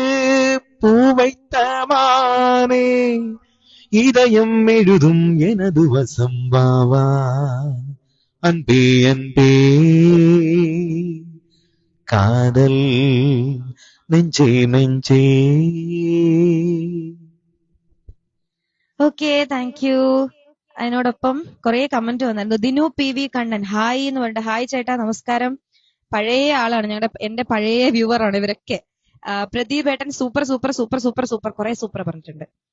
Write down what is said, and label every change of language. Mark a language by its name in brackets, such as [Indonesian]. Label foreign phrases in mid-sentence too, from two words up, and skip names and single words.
[Tamil] பூவைத்தமானே இதயம் எழுதும் எனது வசம் வா வா அன்பே அன்பே காதல் நெஞ்சே நெஞ்சே. [English] okay, thank you. [Malayalam] അതിനോടൊപ്പം കുറെ കമന്റ് വന്നിരുന്നു. ദിനു പി വി കണ്ണൻ ഹായ് എന്ന് പറഞ്ഞിട്ട്, ഹായ് ചേട്ടാ നമസ്കാരം. പഴയ ആളാണ്, എന്റെ പഴയ വ്യൂവർ ആണ് ഇവരൊക്കെ. പ്രദീപ് ഏട്ടൻ സൂപ്പർ സൂപ്പർ സൂപ്പർ സൂപ്പർ സൂപ്പർ കുറെ സൂപ്പർ പറഞ്ഞിട്ടുണ്ട്.